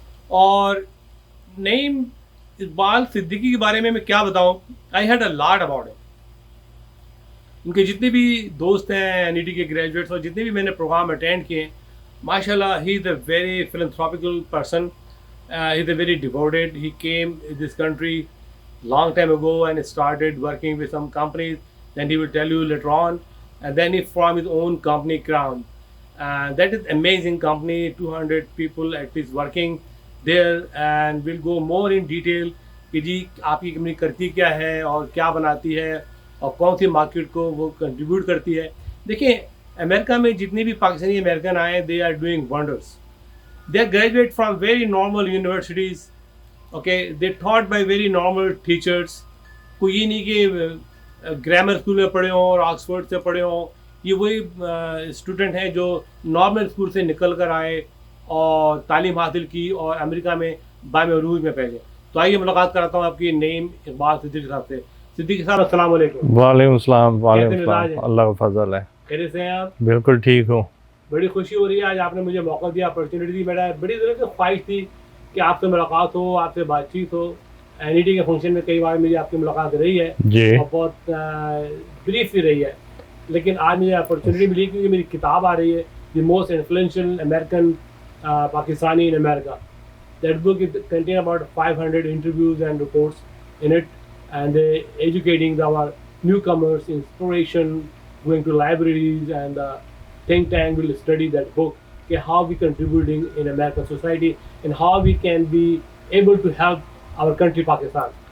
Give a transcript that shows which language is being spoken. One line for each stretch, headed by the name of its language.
Hindi: और नईम इकबाल सिद्दीकी के बारे में मैं क्या बताऊं,
English: I had a lot about it.
Hindi: उनके जितने भी दोस्त हैं NET के ग्रेजुएट्स और जितने भी मैंने प्रोग्राम अटेंड किए, माशाल्लाह
English: He is a very philanthropical person. He is a very devoted. He came in this country long time ago and started working with some companies. Then he will tell you later on, and then he formed his own company, Crown. That is amazing company. 200 people at least working there, and we'll go more in detail
Hindi: कि जी आपकी company करती क्या है और क्या बनाती है और कौन सी मार्केट को वो कंट्रीब्यूट करती है. देखिए, अमेरिका में जितने भी पाकिस्तानी अमेरिकन आए,
English: They are doing wonders. They graduate from very normal universities. Okay, they taught by very normal teachers.
Hindi: कोई ये नहीं कि ग्रामर स्कूल में पढ़े हों और ऑक्सफोर्ड से पढ़े हों. ये वही स्टूडेंट हैं जो नॉर्मल स्कूल से निकल कर आए और तालीम हासिल की और अमेरिका में बामरूज में पहले. तो आइए मुलाकात कराता हूँ आपकी नईम इकबाल सिद्दीकी साहब से. सिद्दीकी साहब अस्सलाम वालेकुम. वालेकुम सलाम. अल्लाह का फजल है. कैसे से हैं आप? बिल्कुल ठीक हूँ. बड़ी खुशी हो रही है आज आपने मुझे मौका दिया, अपॉर्चुनिटी दी. मेरा बड़ी देर से ख्वाहिश थी कि आपसे मुलाकात हो, आपसे बातचीत हो. NET के फंक्शन में कई बार मेरी आपकी मुलाकात रही है जी, और बहुत ब्रीफ भी रही है, लेकिन आज मुझे अपॉर्चुनिटी मिली क्योंकि मेरी किताब आ रही है,
English: The most influential American Pakistani in America. That book is contain about 500 interviews and reports in it, and educating our newcomers, inspiration, going to libraries and think tank will study that book, okay, how we contributing in American society and how we can be able to help our country Pakistan.